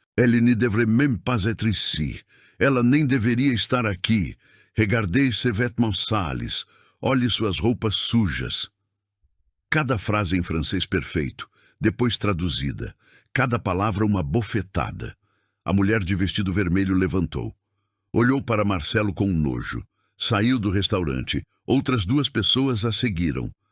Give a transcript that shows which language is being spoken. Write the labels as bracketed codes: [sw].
[fr] Elle ne devrait même pas être ici. [pt] Ela nem deveria estar aqui. [fr] Regardez ses vêtements sales. [pt] Olhe suas roupas sujas. Cada frase em francês perfeito, depois traduzida. Cada palavra uma bofetada. A mulher de vestido vermelho levantou. Olhou para Marcelo com nojo. Saiu do restaurante. Outras 2 pessoas a seguiram.